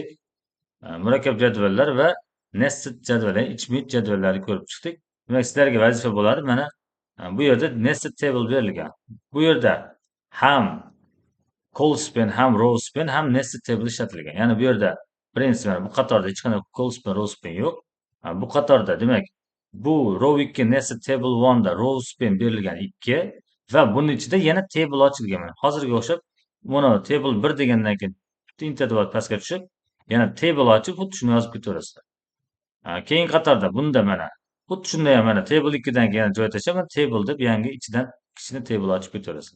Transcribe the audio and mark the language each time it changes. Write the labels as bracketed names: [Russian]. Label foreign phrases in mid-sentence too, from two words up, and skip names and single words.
[Uzbek] Murakkab jadvallar va nested jadval, ya'ni ichmik jadvallarni ko'rib chiqdik. Demak, sizlarga vazifa bo'ladi. Mana bu yerda [English] nested table [Uzbek] berilgan. Bu yerda ham col-span, ham [English] row span, [Uzbek] ham [English] nested table [Uzbek] ishlatilgan. Ya'ni bu yerda prinsip bu qatorda hech qanday col-span, [English] row span [Uzbek] yo'q. Bu qatorda demak, bu [English] row 2 nested table 1 [Uzbek] da [English] row span [Uzbek] berilgan 2 va buning ichida yana table ochilgan. Mana hozirga o'xshab mana table 1 degandan keyin interval pastga tushib, yana table ochib, xuddi shuni yozib ketaverasizlar. Keyingi qatorda bunda mana xuddi shunday ham mana table 2 dan keyin joy tashlab, table deb yangi ichidan kichkina table ochib ketaverasizlar.